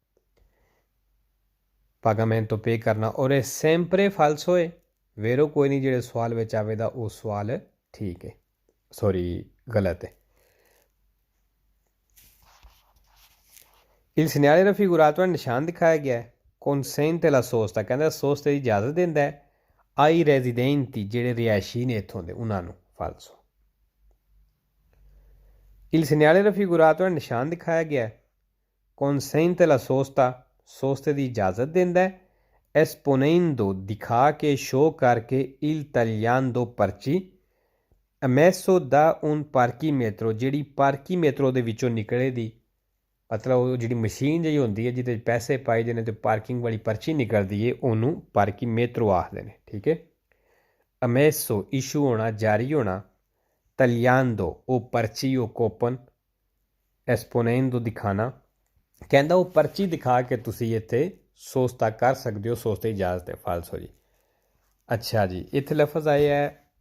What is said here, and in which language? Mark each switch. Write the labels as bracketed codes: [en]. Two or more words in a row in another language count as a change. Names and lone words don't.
[pa] ਪਾਗਾਮੈਂਟੋ ਪੇ ਕਰਨਾ ਔਰ ਇਹ [it] sempre falso [pa] ਹੈ ਵੇਰੋ ਕੋਈ ਨਹੀਂ ਜਿਹੜੇ ਸਵਾਲ ਵਿੱਚ ਆਵੇਗਾ ਉਹ ਸਵਾਲ ਠੀਕ ਹੈ ਸੌਰੀ ਗਲਤ ਹੈ [it] il segnale raffigurato [pa] ਨਿਸ਼ਾਨ ਦਿਖਾਇਆ ਗਿਆ ਹੈ [it] consente la sosta [pa] ਕਹਿੰਦਾ ਸੋਸਤੇ ਦੀ ਇਜਾਜ਼ਤ ਦਿੰਦਾ ਹੈ [it] ai residenti [pa] ਜਿਹੜੇ ਰਿਹਾਇਸ਼ੀ ਨੇ ਇੱਥੋਂ ਦੇ ਉਹਨਾਂ ਨੂੰ falso [it] il segnale raffigurato [pa] ਨਿਸ਼ਾਨ ਦਿਖਾਇਆ ਗਿਆ ਹੈ [it] consente la sosta [pa] ਸੋਸਤੇ ਦੀ ਇਜਾਜ਼ਤ ਦਿੰਦਾ ਹੈ esponendo ਦਿਖਾ ਕੇ ਸ਼ੋਅ ਕਰਕੇ [it] il tagliando [pa] ਪਰਚੀ [it] emesso da un parchimetro [pa] ਜਿਹੜੀ ਪਾਰਕੀਮੇਟਰੋ ਦੇ ਵਿੱਚੋਂ ਨਿਕਲੇ ਦੀ ਮਤਲਬ ਉਹ ਜਿਹੜੀ ਮਸ਼ੀਨ ਜਿਹੀ ਹੁੰਦੀ ਹੈ ਜਿਹਦੇ ਵਿੱਚ ਪੈਸੇ ਪਾਏ ਜਾਂਦੇ ਅਤੇ ਪਾਰਕਿੰਗ ਵਾਲੀ ਪਰਚੀ ਨਿਕਲਦੀ ਹੈ ਉਹਨੂੰ ਪਾਰਕੀਮੇਟਰੋ ਆਖਦੇ ਨੇ ਠੀਕ ਹੈ emesso ਇਸ਼ੂ ਹੋਣਾ ਜਾਰੀ ਹੋਣਾ tagliando ਉਹ ਪਰਚੀ ਉਹ ਕੋਪਨ esponendo ਦਿਖਾਣਾ ਕਹਿੰਦਾ ਉਹ ਪਰਚੀ ਦਿਖਾ ਕੇ ਤੁਸੀਂ ਇੱਥੇ ਸੋਸਤਾ ਕਰ ਸਕਦੇ ਹੋ ਸੋਸਤੇ ਇਜਾਜ਼ਤ ਹੈ ਫਾਲਸੋ ਜੀ ਅੱਛਾ ਜੀ ਇੱਥੇ ਲਫ਼ਜ਼ ਆਇਆ ਹੈ